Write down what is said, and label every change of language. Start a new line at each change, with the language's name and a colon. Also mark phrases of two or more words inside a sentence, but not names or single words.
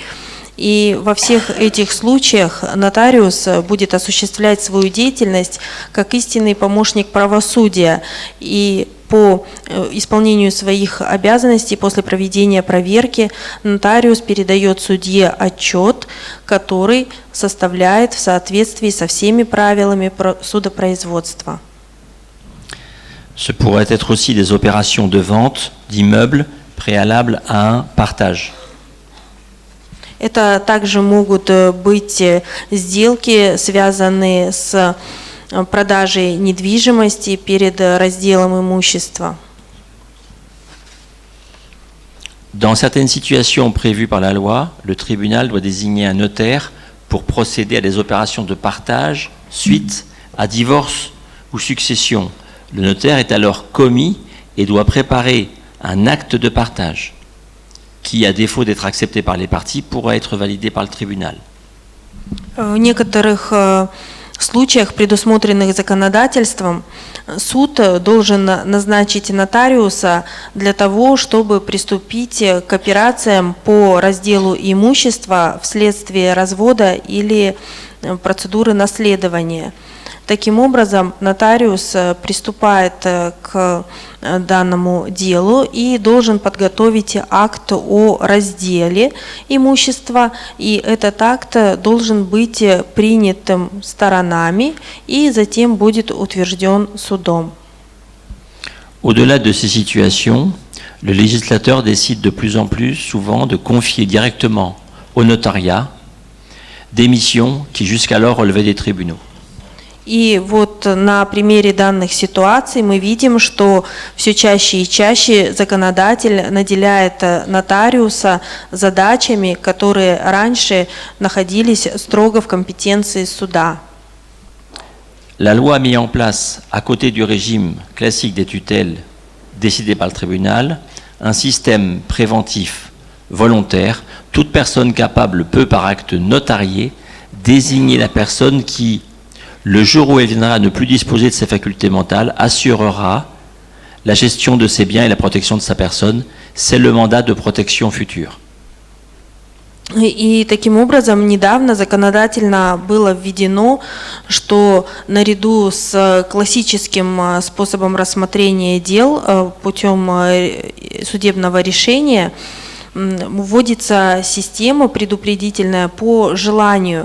Russian: И во всех этих случаях нотариус будет осуществлять свою деятельность как истинный помощник правосудия. И по исполнению своих обязанностей после проведения проверки нотариус передает судье отчет, который составляет в соответствии со всеми правилами судопроизводства.
French: Ce pourrait être aussi des opérations de vente d'immeubles préalables à un partage.
Russian: Это также могут быть сделки, связанные с продажей недвижимости перед разделом имущества.
French: Dans certaines situations prévues par la loi, le tribunal doit désigner un notaire pour procéder à des opérations de partage suite à divorce ou succession. Le notaire est alors commis et doit préparer un acte de partage qui, à défaut d'être accepté par les parties, pourra être validé par le tribunal.
Russian: В некоторых случаях, предусмотренных законодательством, суд должен назначить нотариуса для того, чтобы приступить к операциям по разделу имущества вследствие развода или процедуры наследования. Таким образом, нотариус приступает к данному делу и должен подготовить акт о разделе имущества, и этот акт должен быть принятым сторонами и затем будет утвержден судом.
French: Au-delà de ces situations, le législateur décide de plus en plus souvent de confier directement au notariat des missions qui jusqu'alors relevaient des tribunaux.
Russian: И вот на примере данных ситуаций мы видим, что все чаще и чаще законодатель наделяет нотариуса задачами, которые раньше находились строго в компетенции суда.
French: La loi a mis en place, à côté du régime classique des tutelles décidées par le tribunal, un système préventif volontaire. Toute personne capable peut, par acte notarié, désigner la personne qui, le jour où elle viendra à ne plus disposer de ses facultés mentales, assurera la gestion de ses biens et la protection de sa personne. C'est le mandat de protection future.
Russian: И таким образом недавно законодательно было введено, что наряду с классическим способом рассмотрения дел путем судебного решения вводится система предупредительная по желанию.